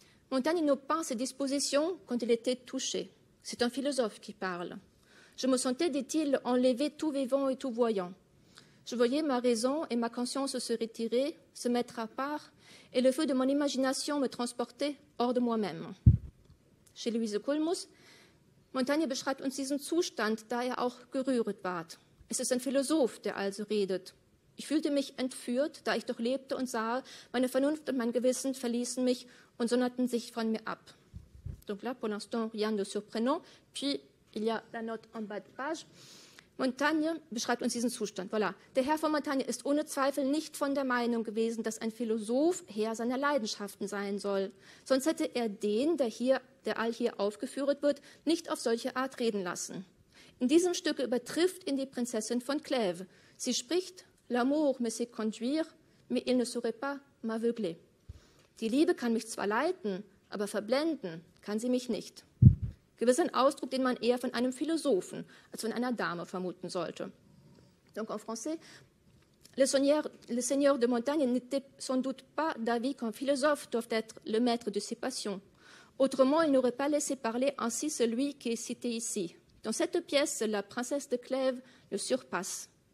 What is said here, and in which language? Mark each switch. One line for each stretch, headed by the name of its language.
French: Montaigne n'a pas ses dispositions quand il était touché. C'est un philosophe qui parle. Je me sentais, dit-il, enlevé tout vivant et tout voyant. Je voyais ma raison et ma conscience se retirer, se mettre à part, et le feu de mon imagination me transporter hors de moi-même.
German: Chez Louise Koolmoes, Montaigne beschreibt uns diesen Zustand, da auch gerührt ward. Es ist ein Philosoph, der also redet. Ich fühlte mich entführt, da ich doch lebte und sah, meine Vernunft und mein Gewissen verließen mich und sonderten sich von mir ab.
French: Donc là, pour l'instant, rien de surprenant. Puis, il y a la note en bas de page.
German: Montaigne beschreibt uns diesen Zustand. Voilà. Der Herr von Montaigne ist ohne Zweifel nicht von der Meinung gewesen, dass ein Philosoph Herr seiner Leidenschaften sein soll. Sonst hätte er den, der all hier aufgeführt wird, nicht auf solche Art reden lassen. In diesem Stücke übertrifft ihn die Prinzessin von Clèves. Sie spricht,
French: l'amour me sait conduire, mais il ne saurait pas m'aveugler.
German: Die Liebe kann mich zwar leiten, aber verblenden kann sie mich nicht. Gewiss ein Ausdruck, den man eher von einem Philosophen als von einer Dame vermuten sollte.
French: Donc en français, le seigneur de Montaigne n'était sans doute pas d'avis qu'un philosophe doit être le maître de ses passions. Autrement, il n'aurait pas laissé parler ainsi celui qui est cité ici. Dans cette pièce, la princesse de Clèves le surpasse.